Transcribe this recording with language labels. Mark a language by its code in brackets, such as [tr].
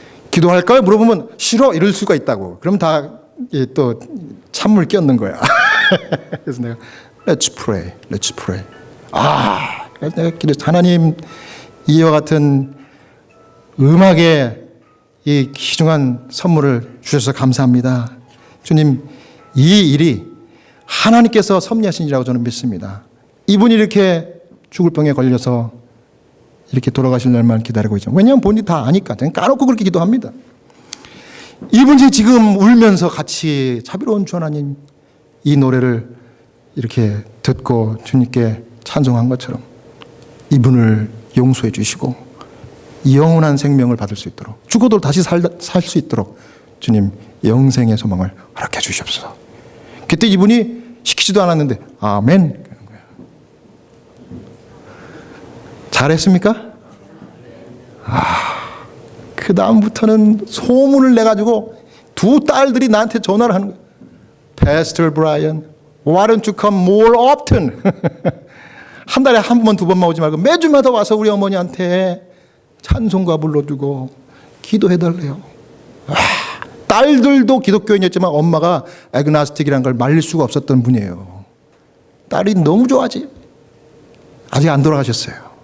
[ko] 기도할까요? 물어보면 싫어 이럴 수가 있다고. 그럼 다 또 찬물 끼얹는 거야. 그래서 내가 [en] Let's pray, Let's pray. [ko] 내가 기도해서 하나님 이와 같은 음악의 이 귀중한 선물을 주셔서 감사합니다. 주님, 이 일이 하나님께서 섭리하신 일이라고 저는 믿습니다. 이분이 이렇게 죽을 병에 걸려서 이렇게 돌아가실 날만 기다리고 있죠. 왜냐하면 본인이 다 아니까. 저는 까놓고 그렇게 기도합니다. 이분이 지금 울면서 같이 자비로운 주 하나님 이 노래를 이렇게 듣고 주님께 찬송한 것처럼 이분을 용서해 주시고 영원한 생명을 받을 수 있도록, 죽어도 다시 살 수 있도록 주님 영생의 소망을 허락해 주시옵소서. 그때 이분이 시키지도 않았는데 아멘 그러는 거예요. 잘했습니까? 그 다음부터는 소문을 내가지고 두 딸들이 나한테 전화를 하는 거예요. [en] Pastor Brian, why don't you come more often? [ko] 한 달에 한 번, 두 번만 오지 말고 매주마다 와서 우리 어머니한테 찬송가 불러주고 기도해달래요. 딸들도 기독교인이었지만 엄마가 애그나스틱이라는 걸 말릴 수가 없었던 분이에요. 딸이 너무 좋아하지. 아직 안 돌아가셨어요.